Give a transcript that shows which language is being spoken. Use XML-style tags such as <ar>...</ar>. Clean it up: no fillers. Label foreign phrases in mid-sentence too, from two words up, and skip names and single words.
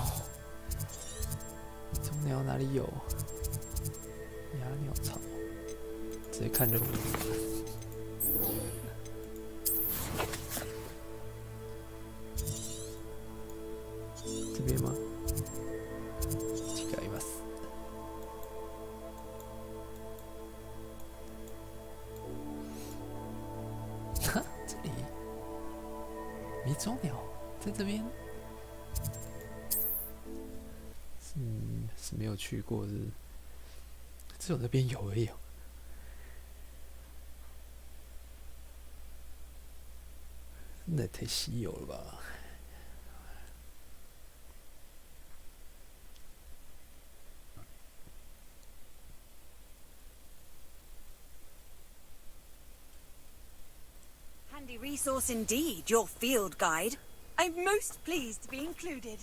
<zh>迷踪鸟哪里有？鸦鸟巢。直接看任务。这边吗？</zh> <ja>違います。</ja> <zh>哈，这里这边？是没有去过是？只有那边有而已。那太稀有了吧？</zh> <en>Handy resource indeed, your field guide. I'm most pleased to be included.</en>